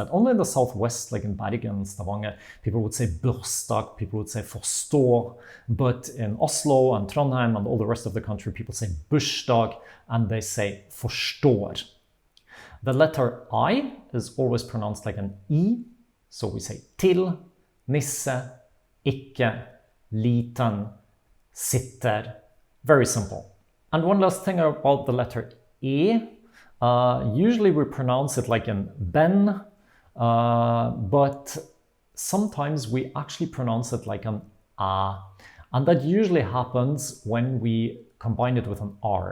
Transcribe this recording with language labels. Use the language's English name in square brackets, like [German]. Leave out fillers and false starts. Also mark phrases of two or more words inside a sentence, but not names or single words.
[English] Only in the southwest, like in Bergen, Stavanger, people would say bursdag, people would say forstår, but in Oslo and Trondheim and all the rest of the country, people say bursdag and they say forstår. The letter I is always pronounced like an I, so we say [Norwegian] til, nisse, ikke, liten, sitter. [English] Very simple. And one last thing about the letter E. Usually we pronounce it like in ben, but sometimes we actually pronounce it like an A. And that usually happens when we combine it with an R.